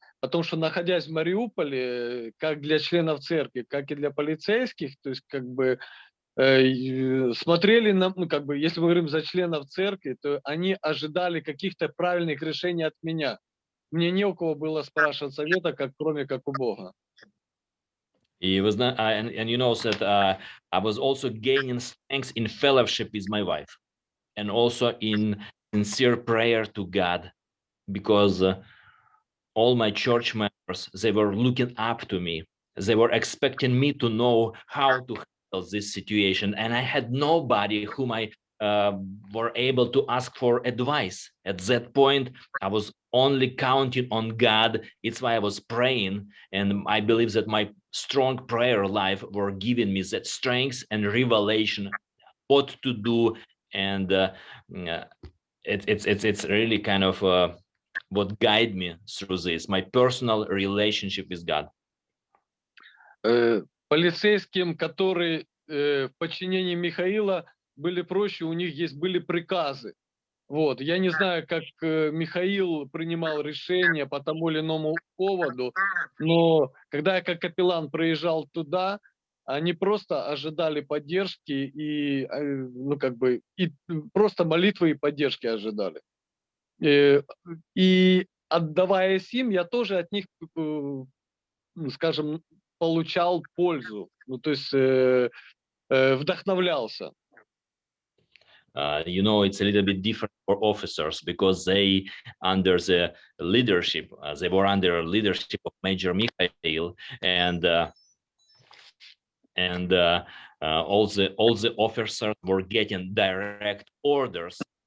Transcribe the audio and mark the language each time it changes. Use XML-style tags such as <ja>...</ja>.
<ru>Потому что, находясь в Мариуполе, как для членов церкви, как и для полицейских, то есть как бы смотрели на, ну как бы, если мы говорим за членов церкви, то они ожидали каких-то правильных решений от меня. Мне не у кого было спрашивать совета, кроме как у Бога.</ru> <en>He was not, and you know that I was also gaining strength in fellowship with my wife, and also in sincere prayer to God, because all my church members, they were looking up to me. They were expecting me to know how to handle this situation, and I had nobody whom I were able to ask for advice. At that point, I was only counting on God. It's why I was praying, and I believe that my strong prayer life were giving me that strength and revelation what to do, and it's really kind of what guide me through this, my personal relationship with God.</en> <ru>Полицейским, которые в подчинении Михаила, были проще, у них были приказы. Вот. Я не знаю, как Михаил принимал решения по тому или иному поводу, но когда я как капеллан приезжал туда, они просто ожидали поддержки и, ну, как бы, и просто молитвы и поддержки ожидали. И отдавая им, я тоже от них, скажем, получал пользу, ну, то есть вдохновлялся.</ru> <en>You know, it's a little bit different for officers because they under the leadership, they were under leadership of Major Mikhail, and all the officers were getting direct orders.</en>